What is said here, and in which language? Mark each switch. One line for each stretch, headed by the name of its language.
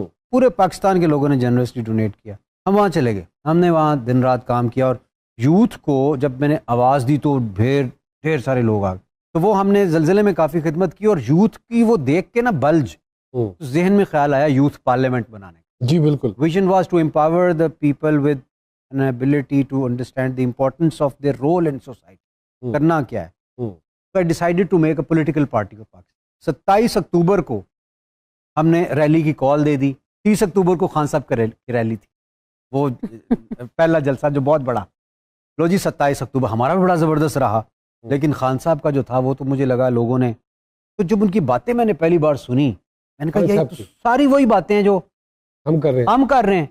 Urdu: پورے پاکستان کے لوگوں نے جنرسلی ڈونیٹ کیا. ہم وہاں چلے گئے, ہم نے وہاں دن رات کام کیا, اور یوتھ کو جب میں نے آواز دی تو ڈھیر سارے لوگ آ گئے. تو وہ ہم نے زلزلے میں کافی خدمت کی, اور یوتھ کی وہ دیکھ کے نا بلج ذہن میں خیال آیا یوتھ پارلیمنٹ بنانے کا. جی بالکل.
English: Vision was to empower the people with an ability to understand the importance of their role in society.
Urdu: کرنا کیا ہے.
English: So I decided to make a political party of Pakistan.
Urdu: 27 اکتوبر کو ہم نے ریلی کی کال دے دی. 30 اکتوبر کو خان صاحب کی ریلی تھی, وہ پہلا جلسہ جو بہت بڑا. لو جی 27 اکتوبر ہمارا بھی بڑا زبردست رہا, لیکن خان صاحب کا جو تھا وہ تو مجھے لگا لوگوں نے, تو جب ان کی باتیں میں نے پہلی بار سنی, میں نے کہا یہ ساری وہی باتیں ہیں جو ہم کر رہے ہیں.